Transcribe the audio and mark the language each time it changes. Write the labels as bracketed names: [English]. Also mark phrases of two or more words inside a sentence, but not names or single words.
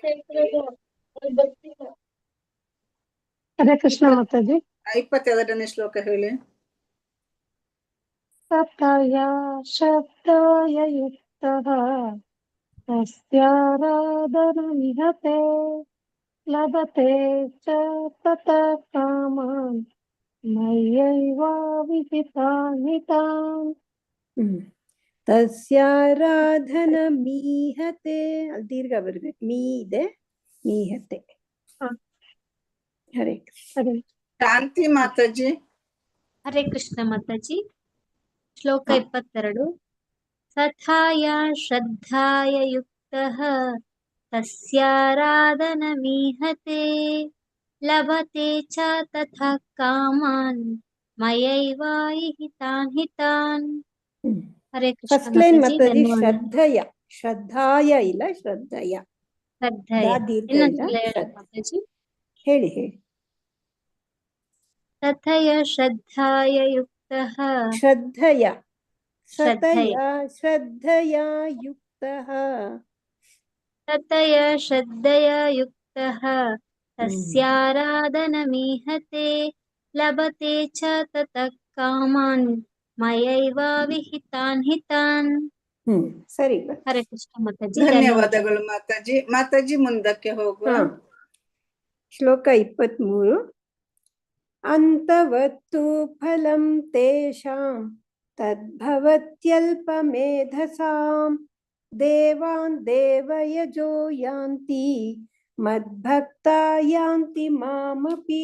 [Kannada] ಹರೇ ಕೃಷ್ಣ ಮಾತಾಜಿ. 22ನೇ ಶ್ಲೋಕ ಹೇಳಿ. [Sanskrit] ಸತಯಾ ಶಬ್ದಾಯ ಯುಕ್ತಃ ತಸ್ಯಾರಾಧನಮಿಹತೆ ಲಭತೆ ಚ ತತಃ ಕಾಮಾನ್ ಮಯ್ಯೈವ ವಿಹಿತಾನ್ ಹಿತಾನ್. ತಸ್ಯಾರಾಧನ ಮೀಹತೆ. [Kannada] ಅಲ್ಲಿ ದೀರ್ಘ ಬರ್ಬೇಕು. ಮೀ ಇದೆ, ಮೀಹತೆ. ಹರೇ ಕೃಷ್ಣ. ಶಾಂತಿ ಮಾತಾಜಿ. ಹರೇ ಕೃಷ್ಣ ಮಾತಾಜಿ. ಶ್ಲೋಕ 22. [Sanskrit] ತಥಾಯ ಶ್ರದ್ಧಾಯ ಯುಕ್ತಃ ತಸ್ಯಾರಾಧನಮೀಹತೆ ಲಭತೆ ಚ ತಥಾ ಕಾಮಾನ್ ಮಯೈವ ವಿಹಿತಾನ್ ಹಿತಾನ್. [Kannada] ಹರೇ ಕೃಷ್ಣ [English] first line [Kannada] ಮಾತಾಜಿ. ಮಾತಾಜಿ ಶ್ರದ್ಧಯ. ಶ್ರದ್ಧಾಯ ಇಲ್ಲ, ಶ್ರದ್ಧಯ. ಮಾತಾಜಿ ಹೇಳಿ ಹೇಳಿ. [Sanskrit] ತಥಯ ಶ್ರದ್ಧಾಯ ಯುಕ್ತಃ. ಶ್ರದ್ಧಯ. ಶ್ರದ್ಧಯ ಯುಕ್ತಃ. ತಥಯ ಶ್ರದ್ಧಯ ಯುಕ್ತಃ ತಸ್ಯಾರಾಧನಮೀಹತೆ ಲಭತೆ ಚ ತತಃ ಕಾಮಾನ್ ಮಯೈವ ವಿಹಿತಾನ್ ಹಿತಾನ್. [Kannada] ಸರಿ. ಹರೇ ಕೃಷ್ಣ ಮಾತಾಜಿ. ಧನ್ಯವಾದಗಳು ಮಾತಾಜಿ. ಮಾತಾಜಿ ಮುಂದಕ್ಕೆ ಹೋಗುವ. ಶ್ಲೋಕ 23. [Sanskrit] ಅಂತವತ್ತು ಫಲಂ ತೇಷಾಂ ತದ್ಭವತ್ಯಲ್ಪಮೇಧಸಾಂ ದೇವಾನ್ ದೇವಯಜೋ ಯಾಂತಿ ಮದ್ಭಕ್ತಾ ಯಾಂತಿ ಮಾಮಪಿ.